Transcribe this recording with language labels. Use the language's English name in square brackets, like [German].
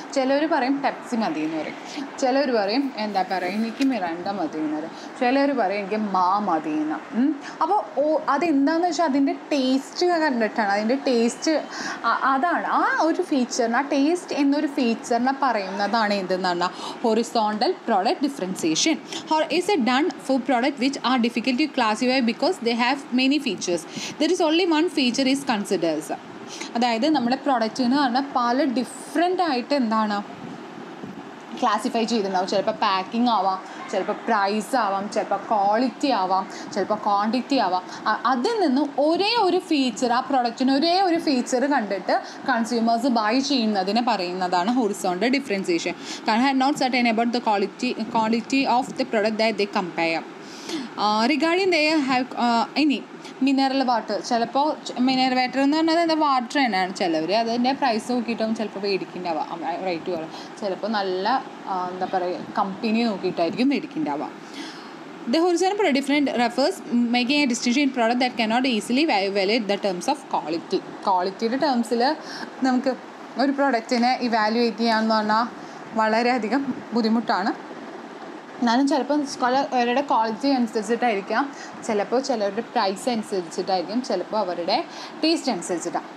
[Malayalam] ചിലർ പറയും പെപ്സി മതി എന്ന് പറയും, ചിലർ പറയും എന്താ പറയുക എനിക്ക് മിറാൻഡ മതി എന്ന് പറയും, ചിലർ പറയും എനിക്ക് മതി എന്ന്. അപ്പോൾ അതെന്താണെന്ന് വെച്ചാൽ അതിൻ്റെ ടേസ്റ്റ് കണ്ടിട്ടാണ്, അതിൻ്റെ ടേസ്റ്റ് അതാണ് ആ ഒരു ഫീച്ചറിന്, ആ ടേസ്റ്റ് എന്നൊരു ഫീച്ചറിനെ പറയുന്നതാണ് എന്തെന്ന് പറഞ്ഞാൽ horizontal product differentiation. [English] Is it done for products which are difficult to classify because they have many features? There is only one feature is considered. [Malayalam] അതായത് നമ്മുടെ പ്രൊഡക്റ്റിന് പറഞ്ഞാൽ പല ഡിഫറെൻ്റ് ആയിട്ട് എന്താണ് ക്ലാസിഫൈ ചെയ്തിട്ടുണ്ടാവും. ചിലപ്പോൾ പാക്കിംഗ് ആവാം, ചിലപ്പോൾ പ്രൈസ് ആവാം, ചിലപ്പോൾ ക്വാളിറ്റി ആവാം, ചിലപ്പോൾ ക്വാണ്ടിറ്റി ആവാം. അതിൽ നിന്ന് ഒരേ ഒരു ഫീച്ചർ, ആ പ്രൊഡക്റ്റിന് ഒരേ ഒരു ഫീച്ചർ കണ്ടിട്ട് കൺസ്യൂമേഴ്സ് ബൈ ചെയ്യുന്നതിനെ പറയുന്നതാണ് ഹൊറിസോണ്ടൽ ഡിഫറൻസിയേഷൻ. കാരണം [English] Not certain about the quality of the product that they compare. Regarding they have [Malayalam] ഇനി മിനറൽ വാട്ടർ, ചിലപ്പോൾ മിനറൽ വാട്ടർ എന്ന് പറഞ്ഞാൽ എന്താ വാട്ടർ തന്നെയാണ്. ചിലവർ അതിൻ്റെ പ്രൈസ് നോക്കിയിട്ടും ചിലപ്പോൾ മേടിക്കുന്നുണ്ടാവാം, റേറ്റ് കുറവ്. ചിലപ്പോൾ നല്ല എന്താ പറയുക company നോക്കിയിട്ടായിരിക്കും മേടിക്കുന്നുണ്ടാവാം. [English] The horizontal product difference refers making a distinction in product that cannot easily evaluate the terms of quality. [Malayalam] ക്വാളിറ്റിയുടെ ടേംസിൽ നമുക്ക് ഒരു പ്രൊഡക്റ്റിനെ ഇവാലുവേറ്റ് ചെയ്യാമെന്ന് പറഞ്ഞാൽ വളരെയധികം ബുദ്ധിമുട്ടാണ്. എന്നാലും ചിലപ്പോൾ അവരുടെ ക്വാളിറ്റി അനുസരിച്ചിട്ടായിരിക്കാം, ചിലപ്പോൾ ചിലരുടെ പ്രൈസ് അനുസരിച്ചിട്ടായിരിക്കും, ചിലപ്പോൾ അവരുടെ ടേസ്റ്റ് അനുസരിച്ചിട്ടാണ്.